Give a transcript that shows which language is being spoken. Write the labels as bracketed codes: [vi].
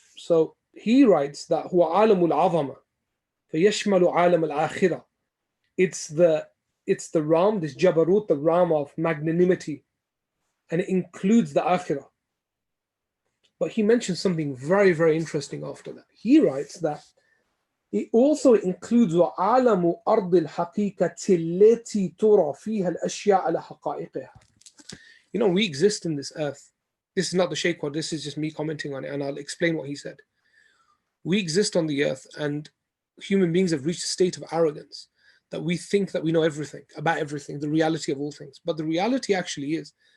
[en] So he writes that [ar] huwa alamul azama, fayashmalu alam al-Akhirah. [en] It's the realm, this Jabarut, the realm of magnanimity, and it includes the Akhirah. But he mentions something very, very interesting after that. He writes that it also includes [ar] وَعَالَمُ أَرْضِ الْحَقِيقَةِ الَّتِي تُرَى فِيهَا الْأَشْيَاءَ عَلَى حَقَائِقِهَا. [en] You know, we exist in this earth. This is not the Shaykh quote, this is just me commenting on it, and I'll explain what he said. We exist on the earth, and human beings have reached a state of arrogance that we think that we know everything, about everything, the reality of all things. But the reality actually is